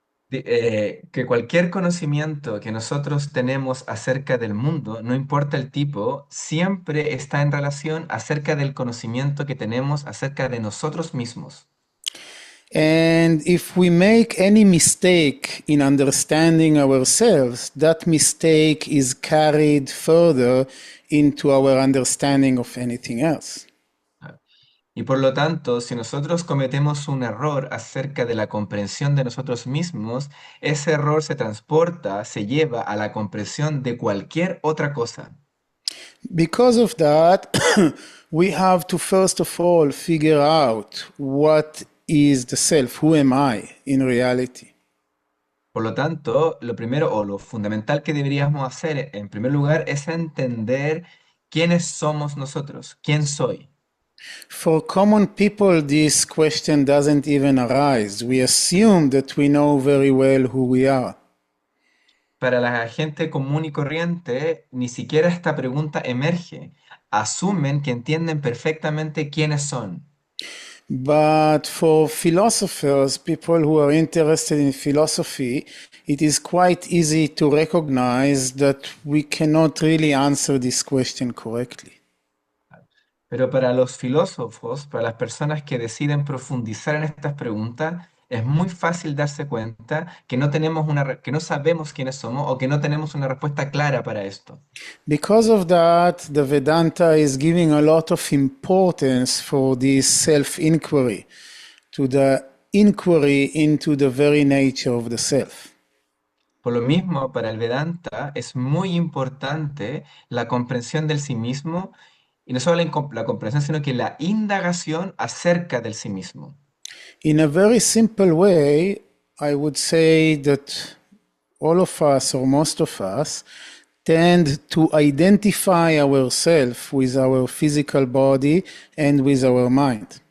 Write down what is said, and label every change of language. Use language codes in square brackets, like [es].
[es] Que cualquier conocimiento que nosotros tenemos acerca del mundo, no importa el tipo, siempre está en relación acerca del conocimiento que tenemos acerca de nosotros mismos. [en] And if we make any mistake in understanding ourselves, that mistake is carried further into our understanding of anything else. [es] Y por lo tanto, si nosotros cometemos un error acerca de la comprensión de nosotros mismos, ese error se transporta, se lleva a la comprensión de cualquier otra cosa. [en] Because of that, we have to first of all figure out what is the self, who am I in reality. [es] Por lo tanto, lo primero o lo fundamental que deberíamos hacer, en primer lugar, es entender quiénes somos nosotros, quién soy. [en] For common people, this question doesn't even arise. We assume that we know very well who we are. [es] Para la gente común y corriente, ni siquiera esta pregunta emerge. Asumen que entienden perfectamente quiénes son. [en] But for philosophers, people who are interested in philosophy, it is quite easy to recognize that we cannot really answer this question correctly. [es] Pero para los filósofos, para las personas que deciden profundizar en estas preguntas, es muy fácil darse cuenta que no tenemos que no sabemos quiénes somos o que no tenemos una respuesta clara para esto. [en] Because of that, the Vedanta is giving a lot of importance for this self-inquiry, to the inquiry into the very nature of the self. [es] Por lo mismo, para el Vedanta es muy importante la comprensión del sí mismo, y no solo la comprensión, sino que la indagación acerca del sí mismo. [en] In a very simple way, I would say that all of us, or most of us, tend to identify ourselves with our physical body and with our mind.